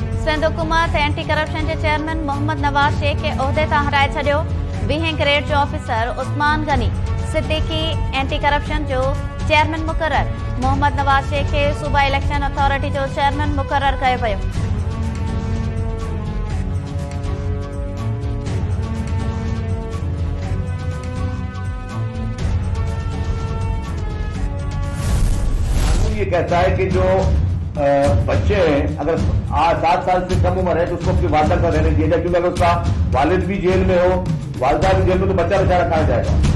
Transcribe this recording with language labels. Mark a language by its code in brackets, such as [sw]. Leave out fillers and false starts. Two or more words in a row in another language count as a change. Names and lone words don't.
[sd] सिंध हुकूमत एंटी करप्शन के चेयरमैन मोहम्मद नवाज शेख के उहदे तां हटाए छॾियो। 20 ग्रेड जो ऑफिसर उस्मान गनी सिद्दीकी एंटी करप्शन जो चेयरमैन मुकर्रर। मोहम्मद नवाज शेख के सूबा इलेक्शन अथॉरिटी जो चेयरमैन मुकर्रर कयो वियो। [ur] یہ کہتا ہے کہ جو بچے ہیں اگر 7 سال سے کم عمر ہے تو اس کو اپنی والدہ کا رہنے دیا جائے، کیونکہ اگر اس کا والد بھی جیل میں ہو، والدہ بھی جیل میں، تو بچہ بیچارہ کہاں جائے گا.